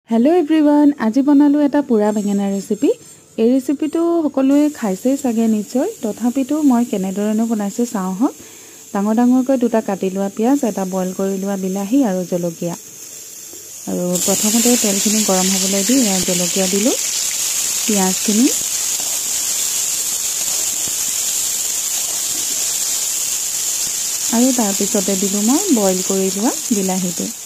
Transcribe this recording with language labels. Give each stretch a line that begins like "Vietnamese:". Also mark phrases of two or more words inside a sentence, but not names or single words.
English: hello everyone
Assamese: আজি বনালো এটা পুৰা বেঙেনা ৰেচিপি এই रेसिपिটো সকলোৱে খাইছে সাগে নিশ্চয় তথাপিতো মই কেনেদৰেনো বনাইছো চাও হক ডাঙৰ ডাঙৰকৈ দুটা কাটি লোৱা পিয়াজ এটা বইল কৰি লোৱা বিলাহী আৰু জলকীয়া আৰু প্ৰথমতে তেলখিনি গৰম হ'বলৈ দি জলকীয়া দিলো পিয়াজখিনি আৰু তাৰ পিছতে দিলো মই বইল কৰি লোৱা বিলাহীটো